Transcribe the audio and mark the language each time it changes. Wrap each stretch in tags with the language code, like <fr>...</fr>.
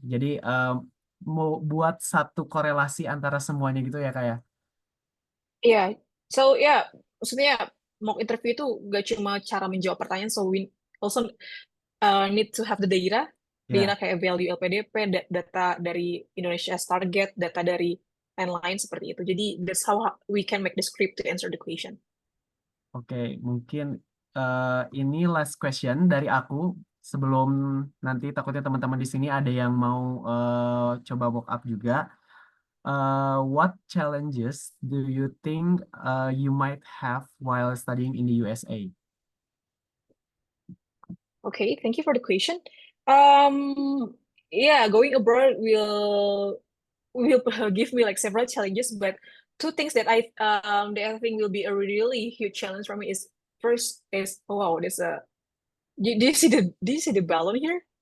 <id>Jadi mau buat satu korelasi antara semuanya gitu ya Kak ya. Iya, so ya, maksudnya mock interview itu gak cuma cara menjawab pertanyaan,</id> <en>so we also need to have the data</en> <id>Ya. kayak value LPDP, data dari</id> <en>Indonesia's target,</en> <id>data dari lain-lain seperti itu. Jadi</id> <en>that's how we can make the script to answer the question.</en> <id>Oke, mungkin ini</id> <en>last question</en> <id>dari aku sebelum nanti takutnya teman-teman di sini ada yang mau coba</id> <en>walk up</en> <id>juga.</id> <en>What challenges do you think you might have while studying in the USA? Okay, thank you for the question. Yeah, going abroad will give me like several challenges, but two things that I think will be a really huge challenge for me is first is oh wow, there's a do you see the balloon here?</en>